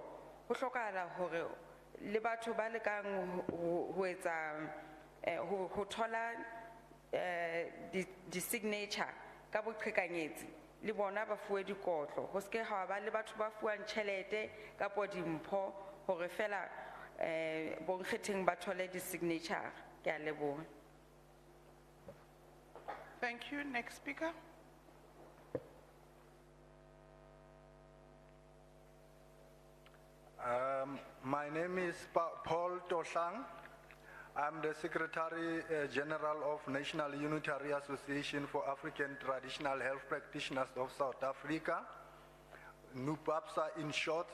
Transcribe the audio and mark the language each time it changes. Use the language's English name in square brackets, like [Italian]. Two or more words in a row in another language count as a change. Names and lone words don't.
[Southern Sotho] Ho hlokahala hore le batho ba lekang ho etsa ho thola di signature ka boqhekanyetsi le bona ba fuwe dikotlo. Ho ske ha ba le batho ba fuwang tjhelete kapo dimpho hore fela bonkgetheng ba thole di signature. Ke a leboha. [English] Thank you. Next speaker. My name is Paul Tosang. I'm the Secretary General of National Unitary Association for African Traditional Health Practitioners of South Africa, NUPAPSA in short.